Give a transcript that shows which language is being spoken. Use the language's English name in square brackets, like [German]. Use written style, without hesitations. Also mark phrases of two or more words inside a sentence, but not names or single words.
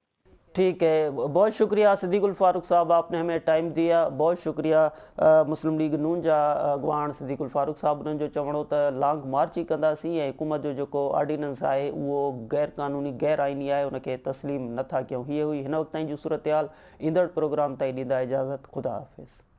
[Urdu] ٹھیک ہے، بہت شکریہ صدیق الفاروق صاحب، آپ نے ہمیں ٹائم دیا، بہت شکریہ۔ [Sindhi] مسلم لیگ نون جا اگوان صدیق الفاروق صاحب نے جو چوڑو تا لانگ مارچ ہی کنदासीं ऐं حکومت جو जेको آرڈیننس ہے [Urdu] وہ غیر قانونی غیر آئینی ہے، ان کے [Sindhi] تسلیم نتھا کیوں۔ یہ ہوئی ہن وقت تائیں جو صورتحال، ایندڑ پروگرام تائیں ॾींदा इजाज़त، خدا حافظ۔